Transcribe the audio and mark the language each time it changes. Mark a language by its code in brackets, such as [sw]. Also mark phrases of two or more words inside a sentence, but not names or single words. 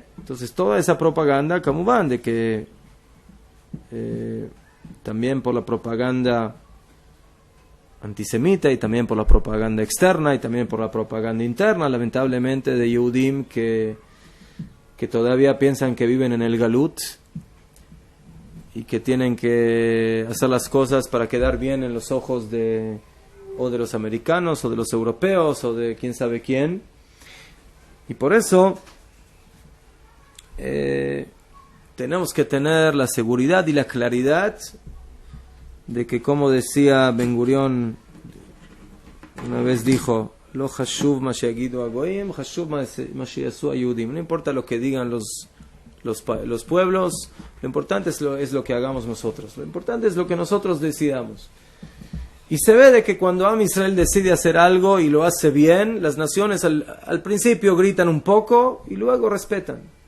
[es] Entonces toda esa propaganda, como van, de que también por la propaganda antisemita, y también por la propaganda externa, y también por la propaganda interna, lamentablemente, de Yehudim que todavía piensan que viven en el Galut y que tienen que hacer las cosas para quedar bien en los ojos o de los americanos, o de los europeos, o de quién sabe quién. Y por eso tenemos que tener la seguridad y la claridad de que, como decía Ben Gurión, una vez dijo: [he] לא חשוב מה שיגידו הגויים, חשוב מה שיעשו היהודים. [es] No importa lo que digan los pueblos, lo importante es lo que hagamos nosotros. Lo importante es lo que nosotros decidamos. Y se ve de que cuando Am Israel decide hacer algo y lo hace bien, las naciones al principio gritan un poco y luego respetan.